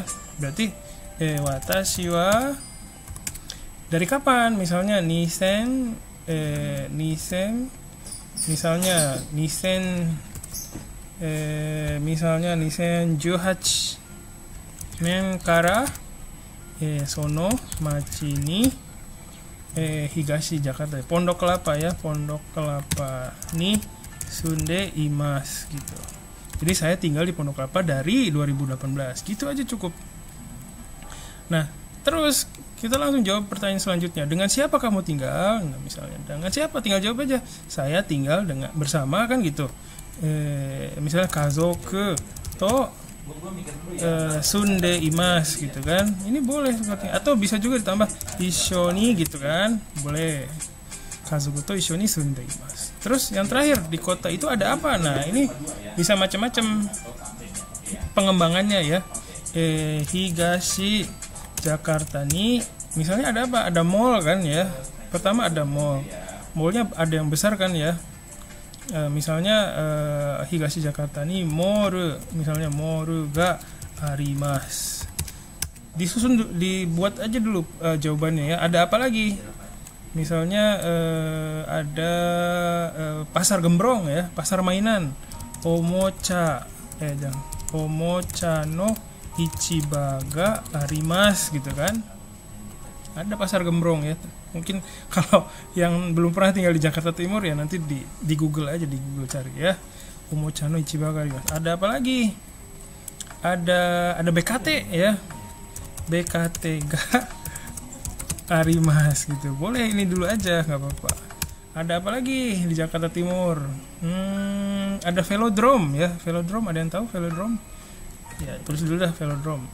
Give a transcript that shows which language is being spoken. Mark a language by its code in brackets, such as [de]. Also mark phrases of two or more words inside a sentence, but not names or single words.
[id] Berarti [ja] 私は [id] dari kapan? Misalnya misalnya [ja] 2018年からその町に Higashi Jakarta, Pondok Kelapa ya, Pondok Kelapa に住んでいます gitu. [id] Jadi saya tinggal di Pondok Kelapa dari 2018. Gitu aja cukup. Nah, terus kita langsung jawab pertanyaan selanjutnya. Dengan siapa kamu tinggal? Nah, misalnya dengan siapa, tinggal jawab aja. Saya tinggal bersama kan gitu. [ja] Misalnya 家族と住んでいます [id] gitu kan. Ini boleh seperti, atau bisa juga ditambah ishoni gitu kan. Boleh. [ja] 家族と一緒に住んでいます. [id] Terus yang terakhir, di kota itu ada apa? Nah, ini bisa macam-macam pengembangannya ya. Higashi Jakarta ni misalnya ada apa? Ada mall kan ya. Pertama ada mall. Mallnya ada yang besar kan ya. Misalnya Higashi Jakarta ni mall, misalnya mall [ja] があります. [id] Dibuat aja dulu jawabannya ya. Ada apa lagi? Misalnya ada pasar gembrong ya, pasar mainan. [ja] おもちゃの市場があります [id] gitu kan. Ada pasar gembrong ya. Mungkin kalau yang belum pernah tinggal di Jakarta Timur ya nanti di Google aja, di Google cari ya. [ja] おもちゃの市場があります. [id] Ada apa lagi? Ada BKT ya. [ja] BKTがあります gitu. [id] Boleh ini dulu aja, nggak apa-apa. Ada apa lagi di Jakarta Timur? Ada velodrome ya. Velodrome, ada yang tahu velodrome? Ya, tulis dulu dah velodrome.